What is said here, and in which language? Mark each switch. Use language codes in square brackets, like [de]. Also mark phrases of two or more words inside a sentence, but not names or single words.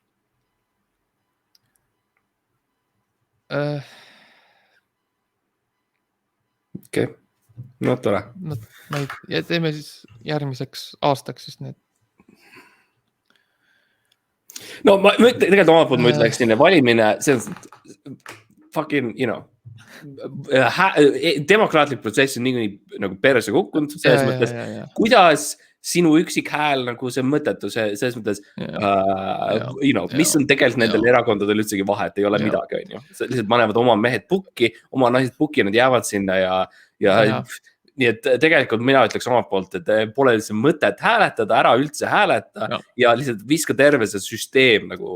[et] Okei. No tore. Ja teeme siis järgmiseks aastaks siis need. No ma tegelikult omalt poolt ma ütleksin, valimine, see on [en] fucking, you know, [et] demokraatlik protsess on niikuinii nagu perse kukkunud, selles mõttes, kuidas sinu üksik hääl nagu see mõttetu, selles mõttes, [en] you know, [et] mis on tegelikult nendel erakondadel üldsegi vahet, ei ole midagi, on ju. Lihtsalt panevad oma mehed pukki, oma naised pukki, nad jäävad sinna ja nii et tegelikult mina ütleks omalt poolt, et pole üldse mõtet hääletada, ära üldse hääleta ja lihtsalt viska terve see süsteem nagu